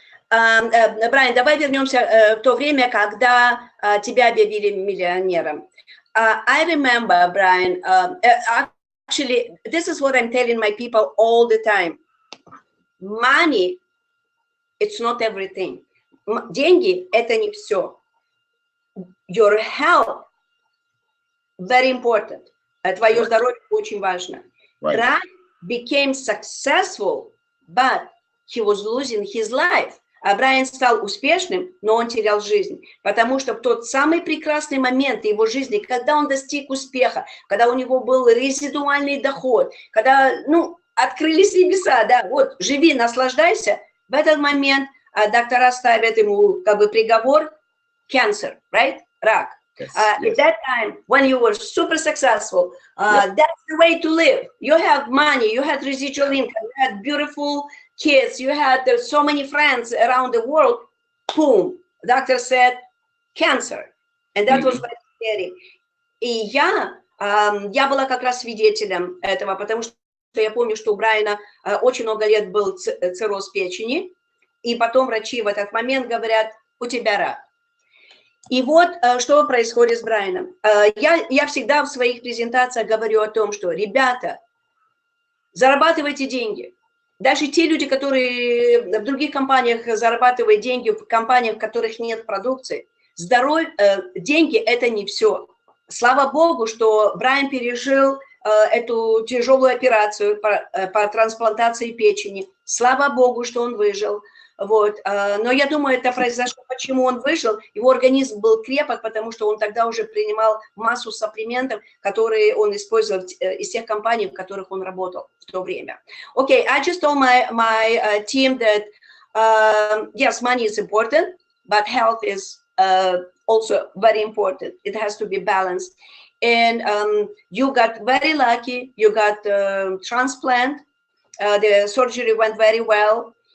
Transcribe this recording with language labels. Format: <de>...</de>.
<ru>Брайан, давай вернемся в то время, когда тебя объявили миллионером.</ru> <en>I remember, Brian, actually, this is what I'm telling my people all the time. Money, it's not everything.</en> <ru>Деньги – это не все.</ru> <en>Your health, very important.</en> <ru>Твое здоровье очень важно.</ru> <en>Right. Brian became successful, but he was losing his life.</en> <ru>А Брайан стал успешным, но он терял жизнь, потому что в тот самый прекрасный момент его жизни, когда он достиг успеха, когда у него был резидуальный доход, когда, открылись небеса, да, вот, живи, наслаждайся, в этот момент доктора ставят ему, приговор, cancer, right, рак.</ru> <en>Yes, At that time, when you were super successful, that's the way to live. You have money, you had residual income, you had beautiful kids, you had so many friends around the world. Boom, doctor said cancer, and that was very scary.</en> <ru>И я была как раз свидетелем этого, потому что я помню, что у Брайана очень много лет был цирроз печени, и потом врачи в этот момент говорят: у тебя рак. И вот что происходит с Брайаном. Я всегда в своих презентациях говорю о том, что, ребята, зарабатывайте деньги. Даже те люди, которые в других компаниях зарабатывают деньги, в компаниях, в которых нет продукции, Здоровье, деньги – это не все. Слава Богу, что Брайан пережил эту тяжелую операцию по трансплантации печени. Слава Богу, что он выжил. Вот. Но я думаю, это произошло, почему он выжил. Его организм был крепок, потому что он тогда уже принимал массу сапплиментов, которые он использовал из тех компаний, в которых он работал в то время.</ru> <en>Okay, I just told my team that yes, money is important, but health is also very important. It has to be balanced. And you got very lucky. You got transplant. The surgery went very well.</en>